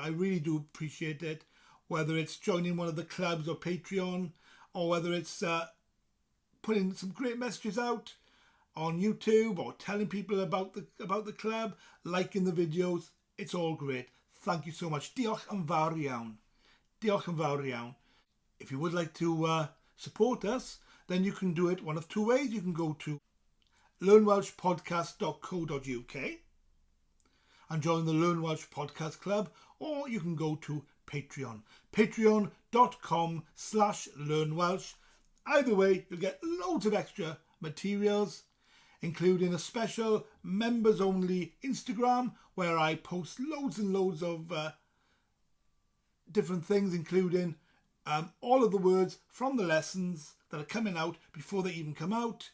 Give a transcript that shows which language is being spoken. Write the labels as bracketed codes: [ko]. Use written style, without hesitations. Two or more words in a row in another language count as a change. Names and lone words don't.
[en] I really do appreciate it. Whether it's joining one of the clubs or Patreon, or whether it's putting some great messages out on YouTube or telling people about the club, liking the videos, it's all great. Thank you so much. [cy] Diolch yn fawr iawn. Diolch yn fawr iawn. [en] If you would like to support us, then you can do it one of two ways. You can go to learnwelshpodcast.co.uk and join the Learn Welsh Podcast Club, or you can go to Patreon. Patreon.com/learnwelsh. Either way, you'll get loads of extra materials, including a special members-only Instagram where I post loads and loads of different things, including all of the words from the lessons that are coming out before they even come out.